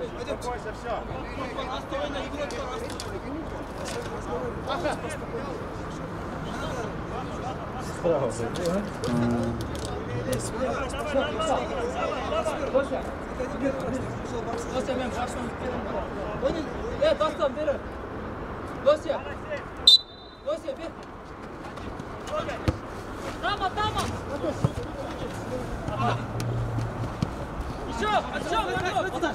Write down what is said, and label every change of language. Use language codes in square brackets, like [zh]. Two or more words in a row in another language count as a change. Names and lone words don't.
[ru] Успокойся, все. [tr] Dosya ben baştan. Evet dostum biri. Dosya. Dosya bir. Tamam. [ru] Еще.